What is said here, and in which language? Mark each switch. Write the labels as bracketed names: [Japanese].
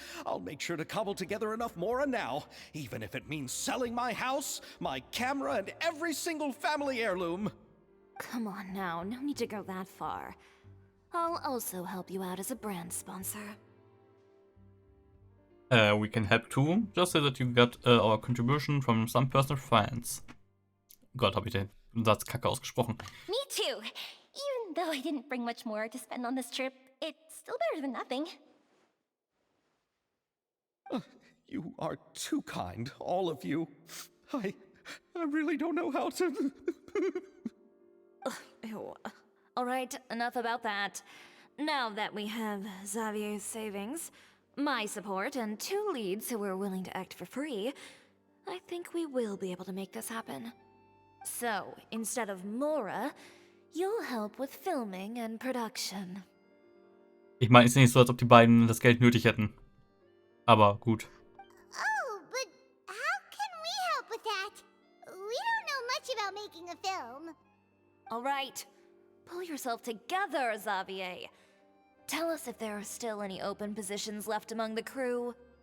[English] I'll make sure to cobble together enough mora now, even if it means selling my house, my camera, and every single family heirloom. Come on now, no need to go that far. I'll also help you out as a brand sponsor. We can help too. Just say that you got our contribution from some personal friends. [German] Gott, hab ich den Satz kacke ausgesprochen. [English] Me too. Even though I didn't bring much more to spend on this trip, it's still better than nothing. You are too kind, all of you. I really don't know how to... Ew. Alright, enough about that. Now that we have Xavier's savings, my support, and 2 leads who are willing to act for free, I think we will be able to make this happen. So, instead of Mora, you'll help with filming and production. [German] Ich meine, es ist nicht so, als ob die beiden das Geld nötig hätten. Aber gut. [English] Oh, but how can we help with that? We don't know much about making a film. Alright, pull yourself together, Xavier. Tell us if there are still any open positions left among the crew.